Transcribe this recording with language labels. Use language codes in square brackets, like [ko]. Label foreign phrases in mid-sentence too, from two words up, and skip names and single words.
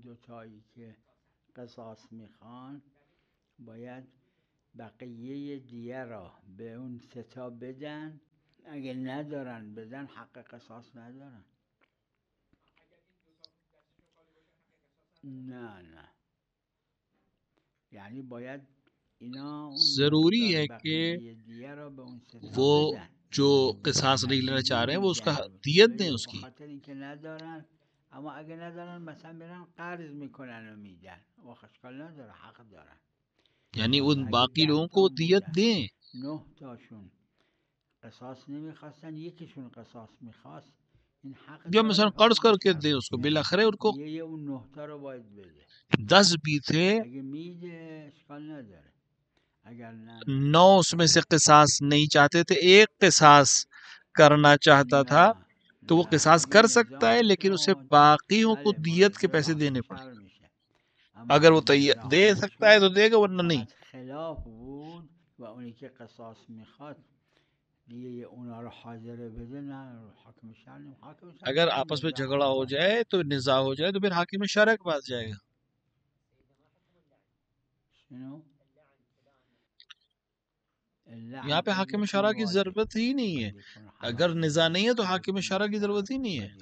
[fa] دوتایی که قصاص میخوان باید بقیه دیه را به اون ستا بدن، اگه ندارن بدن حق قصاص ندارن. نه یعنی باید اینا [ur] ضروری ہے کہ [fa] دیه را به اون ستا [ur] وہ [fa] بدن، [ur] جو قصاص نہیں لینا چاہ رہے ہیں وہ اس کا دیت دیں اس کی. [fa] خاطر اینکه ندارن، اما اگه ندارن مثلا میرن قرض میکنن و میدن و اشکال نداره، حق دارن. [ur] یعنی ان باقی لوگوں کو دیت دیں. [fa] 9 تاشون قصاص نمیخواستن، یکیشون قصاص میخواست، این حق [ur] جو مثلا قرض کر کے دے اس کو، بالاخره ان کو [fa] یہ اون 9 تا رو باید بده. [ur] 10 بھی تھے [fa] اگه میده اشکال نداره، [ur] اگر 9 اس میں سے قصاص نہیں چاہتے تھے، ایک قصاص کرنا چاہتا تھا تو وہ قصاص کر سکتا ہے، لیکن اسے باقیوں کو دیت کے پیسے دینے پڑے. اگر وہ دے سکتا ہے تو دے گا، ورنہ نہیں. [fa] خلاف بود و اونی که قصاص میخواد دیگه یه اونا رو حاضره بده، نه حاکم شرع. حاکم شرع [ur] اگر آپس میں جھگڑا ہو جائے تو نزاع ہو جائے تو پھر حاکم شرع کے پاس جائے گا. یہاں پہ حاکم شرع کی ضرورت ہی نہیں ہے. اگر نزاع نہیں ہے تو حاکم شرع کی ضرورت ہی نہیں ہے.